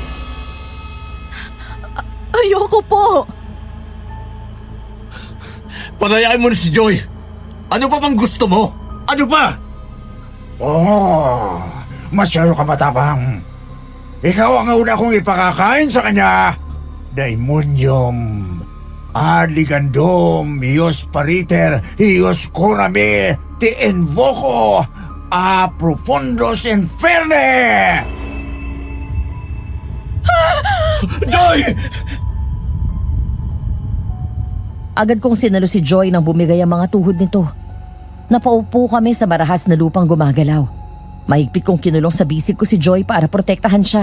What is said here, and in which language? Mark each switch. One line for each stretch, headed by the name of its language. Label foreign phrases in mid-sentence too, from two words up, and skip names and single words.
Filipino: Ayoko po. Palayain mo na si Joy. Ano pa bang gusto mo? Ano pa? Oh, masyado ka matapang. Ikaw ang una kong ipakakain sa kanya.
Latin: Daimonium, Aligandum, Ios Pariter, Ios Kurame, Te Invoco, A Profundos Inferne!
Filipino: Joy! Agad kong sinalo si Joy nang bumigay ang mga tuhod nito. Napaupo kami sa marahas na lupang gumagalaw. Mahigpit kong kinulong sa bisig ko si Joy para protektahan siya.